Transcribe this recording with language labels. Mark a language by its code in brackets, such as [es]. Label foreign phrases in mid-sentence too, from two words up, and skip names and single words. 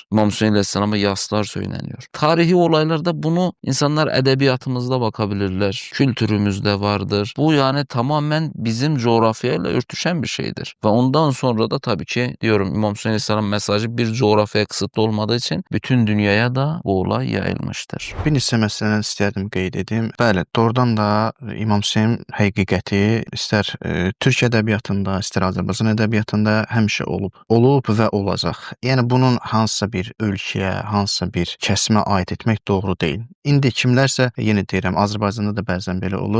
[tr] İmam Hüseyin Aleyhisselam'a yaslar söyleniyor. Tarihi olaylarda bunu insanlar edebiyatımızda bakabilirler. Kültürümüzde vardır. Bu yani tamamen bizim coğrafyayla örtüşen bir şeydir. Ve ondan sonra da tabii ki diyorum İmam Hüseyin Aleyhisselam mesajı bir coğrafyaya kısıtlı olmadığı için bütün dünyaya da bu olay yayılmıştır. [az] Bir neçə məsələni istərdim qeyd edim. Bəli, doğrudan da İmam Hüseyin həqiqəti istər Türk ədəbiyyatında, istər Azərbaycan ədəbiyyatında həmişə olub və olacaq. Yəni bunun hansısa bir ölkəyə, hansısa bir kəsimə aid etmək doğru deyil. İndi kimlərsə, yenə deyirəm, Azərbaycanda da bəzən belə olur.